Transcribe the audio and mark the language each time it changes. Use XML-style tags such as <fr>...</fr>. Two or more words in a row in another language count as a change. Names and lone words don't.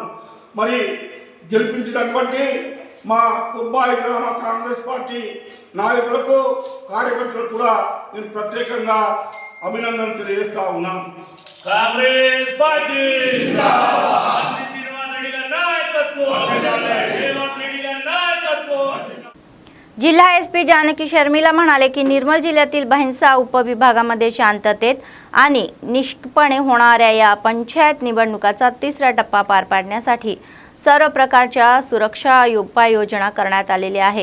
<te>మరి గెలిపించినటువంటి మా కొబ్బాయి గ్రామ కాంగ్రెస్ పార్టీ నాయకులకు కార్యకర్తలకు కూడా నేను ప్రత్యేకంగా అభినందనలు తెలియజేస్తా ఉన్నాను. కాంగ్రెస్ పార్టీ శ్రీనివాసరెడ్డి గారి నాయకత్వం, రేవంత్ రెడ్డి గారి नायकत्व.</te> <mr>जिल्हा एसपी जानकी शर्मिला म्हणाले की निर्मल जिल्ह्यातील बहिंसा उपविभागामध्ये शांततेत आणि निष्पक्षपणे होणाऱ्या या पंचायत निवडणुकाचा तिसरा टप्पा पार पाडण्यासाठी सर्व प्रकारच्या सुरक्षा उपाययोजना करण्यात आलेली आहे.</mr>